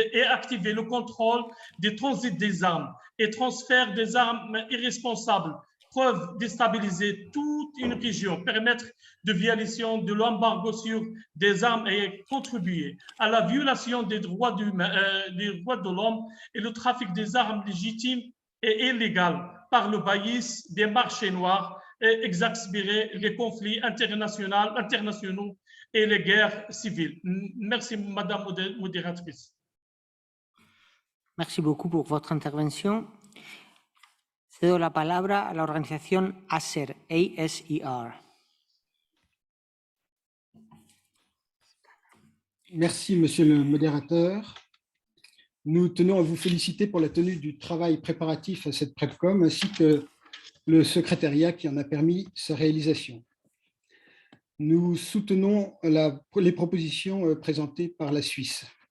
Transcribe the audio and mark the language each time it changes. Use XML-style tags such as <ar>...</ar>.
<fr>activer le contrôle des transits des armes et transfert des armes irresponsables peuvent déstabiliser toute une région, permettre de violation de l'embargo sur des armes et contribuer à la violation des droits de l'homme et le trafic des armes légitimes et illégales par le baïs des marchés noirs et exacerber les conflits internationaux et les guerres civiles. Merci, Madame la modératrice. Merci beaucoup pour votre intervention.</fr> <es>Cedo la palabra a la organización ASER, A-S-E-R.</es> <fr>Merci, Monsieur le modérateur. Nous tenons à vous féliciter pour la tenue du travail préparatif à cette PrepCom, ainsi que le secrétariat qui en a permis sa réalisation. Nous soutenons les propositions présentées par la Suisse.</fr>